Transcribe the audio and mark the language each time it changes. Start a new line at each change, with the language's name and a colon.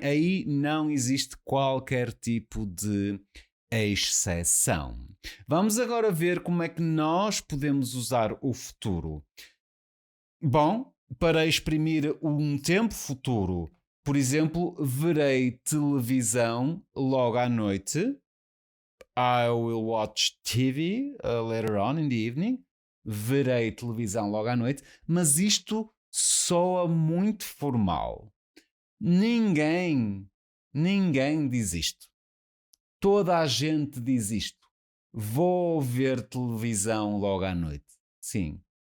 Portuguese: Aí não existe qualquer tipo de exceção. Vamos agora ver como é que nós podemos usar o futuro. Bom, para exprimir um tempo futuro, por exemplo, verei televisão logo à noite.
English: I will watch TV later on in the evening.
Portuguese: Verei televisão logo à noite. Mas isto soa muito formal. Ninguém diz isto. Toda a gente diz isto. Vou ver televisão logo à noite. Sim.